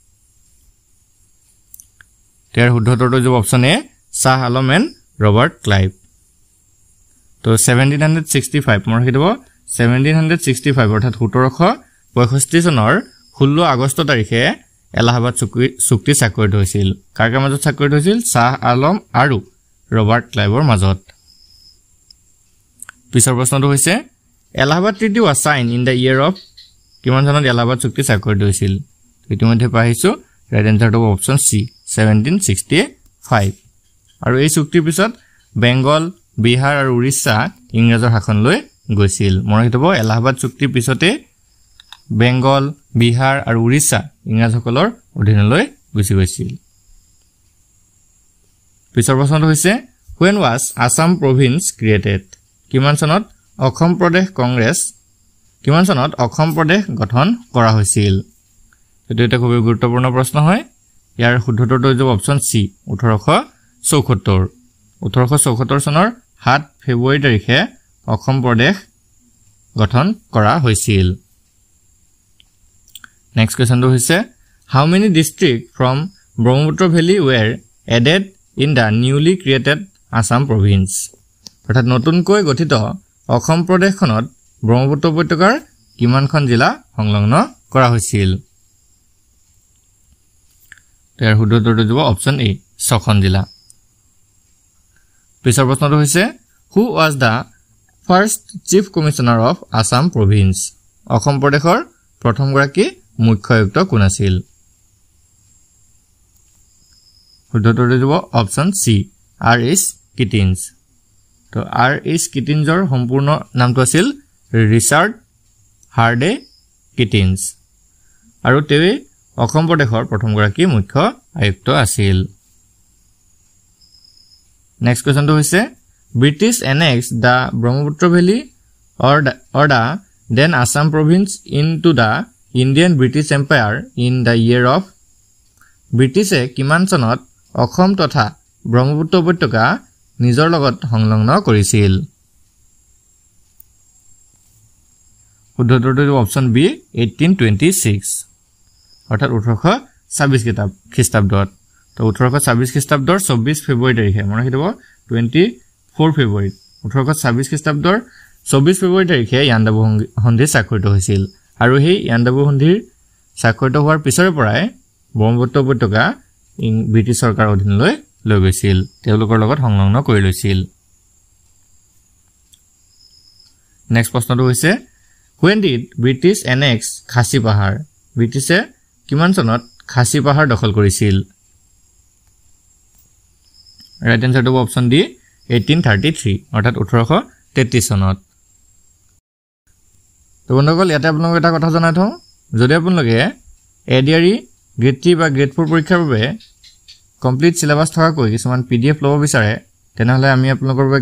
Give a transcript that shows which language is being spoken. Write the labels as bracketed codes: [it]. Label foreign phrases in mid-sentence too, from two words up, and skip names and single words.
[as] তাৰ শুদ্ধটোটো যে [en] option A [as] শাহ আলম এণ্ড ৰবাৰ্ট ক্লাইভ তো 1765 মনত ৰাখিব 1765 অৰ্থাৎ 1765 চনৰ 16 আগষ্ট তাৰিখে এলাহাবাদ চুক্তি স্বাক্ষৰিত হৈছিল কাৰ মাজত স্বাক্ষৰিত হৈছিল শাহ আলম আৰু ৰবাৰ্ট ক্লাইভৰ মাজত পিছৰ প্ৰশ্নটো হৈছে এলাহাবাদ ট্ৰিটি [en] was signed in the year of [as] কিমান চনত এলাহাবাদ চুক্তি স্বাক্ষৰিত হৈছিল ইতিমধ্যে পাইছো [en] right answer option C [as] 1765 আৰু এই চুক্তিৰ পিছত বেংগল বিহাৰ আৰু উৰিষ্যা ইংৰাজৰ শাসনলৈ গৈছিল মনত ৰাখিব এলাহাবাদ চুক্তিৰ পিছতে বেংগল বিহাৰ আৰু উৰিষ্যা ইংৰাজসকলৰ অধীনলৈ গুচি গৈছিল পিছৰ প্ৰশ্নটো হৈছে [en] when was Assam province created [as] কিমান চনত অসম প্ৰদেশ কংগ্ৰেছ কিমান চনত অসম প্ৰদেশ গঠন কৰা হৈছিল এটো এটা খুব গুৰুত্বপূৰ্ণ প্ৰশ্ন হয় ইয়াৰ শুদ্ধটোটো যে [en] option C [as] 1874 চনৰ 7 ফেব্ৰুৱাৰী তাৰিখে অসম প্ৰদেশ গঠন কৰা হৈছিল [en] next question [as] হৈছে [en] how many districts from Brahmaputra Valley were added in the newly created Assam province [as] অৰ্থাৎ নতুনকৈ গঠিত অসম প্ৰদেশখনত ব্ৰহ্মপুত্ৰ উপত্যকাৰ কিমানখন জিলা সংলগ্ন কৰা হৈছিল তাৰ শুদ্ধটোটো যাব [en] option A [as] 6খন জিলা পিছৰ প্ৰশ্নটো হৈছে [en] who was the first chief commissioner of Assam province [as] অসম প্ৰদেশৰ প্ৰথম গৰাকী মুখ্য আয়ুক্ত কোন আছিল শুদ্ধটোটো যাব [en] option C [as] আৰ.এইচ. কিটিনছ তো আৰ.এইচ. কিটিনছৰ সম্পূৰ্ণ নামটো আছিল ৰিচাৰ্ড হাৰ্ডে কিটিনছ আৰু তেওঁ অসম প্ৰদেশৰ প্ৰথম গৰাকী মুখ্য আয়ুক্ত আছিল [en] next question [as] হৈছে [en] British annexed the Brahmaputra Valley or the then Assam province into the Indian British Empire in the year of British [as] কিমান চনত অসম তথা ব্ৰহ্মপুত্ৰ উপত্যকা নিজৰ লগত সংলগ্ন কৰিছিল উত্তৰটো [en] option B [as] 1826 অৰ্থাৎ 1826 খ্ৰীষ্টাব্দত তো 1826 খ্ৰীষ্টাব্দৰ 24 ফেব্ৰুৱাৰী তাৰিখে মনত ৰাখিব 24 ফেব্ৰুৱাৰী 1826 খ্ৰীষ্টাব্দৰ 24 ফেব্ৰুৱাৰী তাৰিখে ইয়াণ্ডাবু সন্ধি স্বাক্ষৰিত হৈছিল আৰু সেই ইয়াণ্ডাবু সন্ধিৰ স্বাক্ষৰিত হোৱাৰ পিছৰে পৰাই ব্ৰহ্মপুত্ৰ উপত্যকা ব্ৰিটিছ চৰকাৰৰ অধীনলৈ লৈ গৈছিল তেওঁলোকৰ লগত সংলগ্ন কৰি লৈছিল নেক্সট প্ৰশ্নটো হৈছে [en] when did British annex [as] খাসী পাহাৰ ব্ৰিটিছে কিমান চনত খাসী পাহাৰ দখল কৰিছিল [en] right answer option D [as] 1833 অৰ্থাৎ 1833 চনত তো বন্ধুসকল ইয়াতে আপোনালোকক এটা কথা জনাই থওঁ যদি আপোনালোকে এডিআৰই গ্ৰেড 3 বা গ্ৰেড 4 পৰীক্ষাৰ বাবে [en] complete syllabus [as] থকাকৈ কিছুমান পিডিএফ ল'ব বিচাৰে তেনেহলে আমি আপোনালোকৰ বাবে